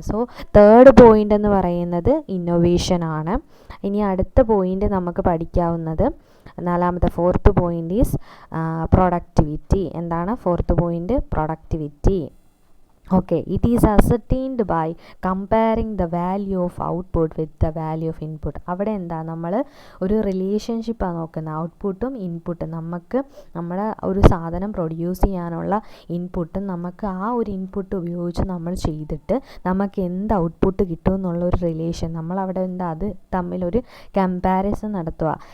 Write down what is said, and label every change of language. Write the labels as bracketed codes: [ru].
[ml] So third point എന്ന് പറയുന്നത് innovation ആണ്. ഇനി അടുത്ത പോയിൻ്റ് നമുക്ക് പഠിക്കാവുന്നത്, നാലാമത്തെ ഫോർത്ത് പോയിൻ്റ് ഈസ് പ്രൊഡക്ടിവിറ്റി. എന്താണ് fourth point? Productivity. [en] Okay, it is ascertained by comparing the value of output with the value of input. [ml] അവിടെ നമ്മൾ ഒരു റിലേഷൻഷിപ്പാണ് നോക്കുന്നത്, ഔട്ട്പുട്ടും ഇൻപുട്ടും. നമുക്ക് നമ്മുടെ ഒരു സാധനം പ്രൊഡ്യൂസ് ചെയ്യാനുള്ള ഇൻപുട്ടും നമുക്ക് ആ ഒരു ഇൻപുട്ട് ഉപയോഗിച്ച് നമ്മൾ ചെയ്തിട്ട് നമുക്ക് എന്ത് ഔട്ട്പുട്ട് കിട്ടും എന്നുള്ളൊരു റിലേഷൻ നമ്മളവിടെ അത് തമ്മിലൊരു കമ്പാരിസൺ നടത്തുക.